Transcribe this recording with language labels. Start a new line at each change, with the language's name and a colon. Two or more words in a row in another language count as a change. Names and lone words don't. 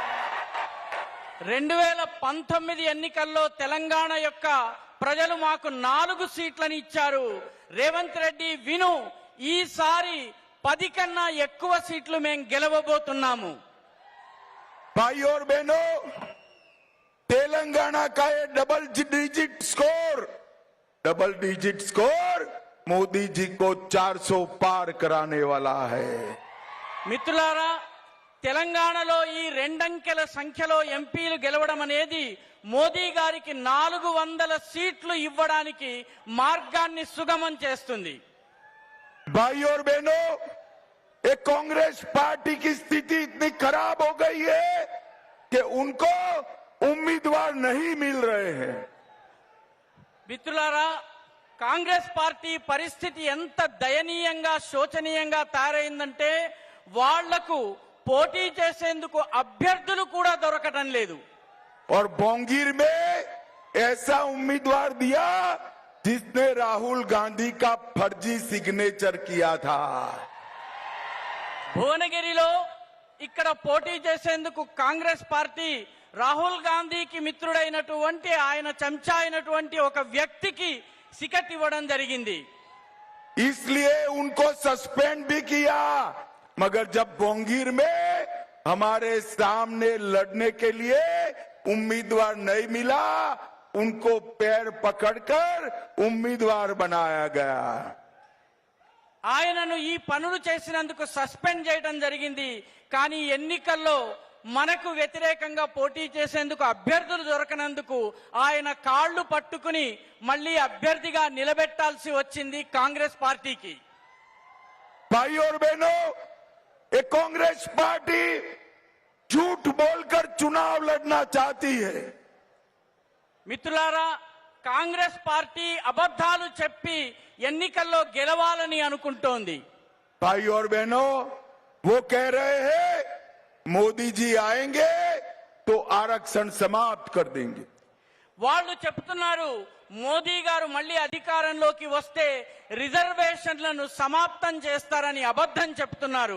Telugu: 2019 ఎన్నికల్లో తెలంగాణ యొక్క ప్రజలు మాకు 4 సీట్లను ఇచ్చారు. రేవంత్ రెడ్డి విను, ఈసారి 10 కన్నా ఎక్కువ సీట్లు మేము గెలవబోతున్నాము.
Hindi: भाई और बहनों, तेलंगाना का ये
English: double digit score
Hindi: मोदी जी को 400 पार कराने वाला है.
Telugu: మిత్రులారా, తెలంగాణలో ఈ 2 అంకెల సంఖ్యలో ఎంపీలు గెలవడం అనేది మోదీ గారికి 400 సీట్లు ఇవ్వడానికి మార్గాన్ని సుగమం చేస్తుంది.
Hindi: भाई और बहनों, ये कांग्रेस पार्टी की स्थिति इतनी खराब हो गई है कि उनको उम्मीदवार नहीं मिल रहे हैं.
Telugu: మిత్రులారా, కాంగ్రెస్ పార్టీ పరిస్థితి ఎంత దయనీయంగా శోచనీయంగా తయారైందంటే వాళ్లకు పోటీ చేసేందుకు అభ్యర్థులు కూడా దొరకటం లేదు.
Hindi: और बोंगीर में ऐसा उम्मीदवार दिया जिसने राहुल गांधी का फर्जी सिग्नेचर किया था.
Telugu: భువనగిరిలో ఇక్కడ పోటీ చేసేందుకు కాంగ్రెస్ పార్టీ రాహుల్ గాంధీకి మిత్రుడైనటువంటి ఆయన చెంచా అయినటువంటి ఒక వ్యక్తికి టికెట్ ఇవ్వడం జరిగింది.
Hindi: इसलिए उनको सस्पेंड भी किया, मगर जब बोंगीर में हमारे सामने लड़ने के लिए उम्मीदवार नहीं मिला, उनको पैर पकड़कर उम्मीदवार बनाया गया.
Telugu: ఆయనను ఈ పనులు చేసినందుకు సస్పెండ్ చేయడం జరిగింది. కానీ ఎన్నికల్లో మనకు వ్యతిరేకంగా పోటీ చేసేందుకు అభ్యర్థులు దొరకనందుకు ఆయన కాళ్ళు పట్టుకుని మళ్ళీ అభ్యర్థిగా నిలబెట్టాల్సి వచ్చింది కాంగ్రెస్ పార్టీకి.
Hindi: भाई और बहनों, ये कांग्रेस पार्टी झूठ बोलकर चुनाव लड़ना चाहती है.
Telugu: మిత్రులారా, కాంగ్రెస్ పార్టీ అబద్ధాలు చెప్పి ఎన్నికల్లో గెలవాలని అనుకుంటోంది.
Hindi: भाई और बहनों, वो कह रहे हैं मोदी जी आएंगे तो आरक्षण समाप्त कर देंगे.
Telugu: వాళ్ళు చెప్తున్నారు మోదీ గారు మళ్ళీ అధికారంలోకి వస్తే రిజర్వేషన్లను సమాప్తం చేస్తారని అబద్ధం చెప్తున్నారు.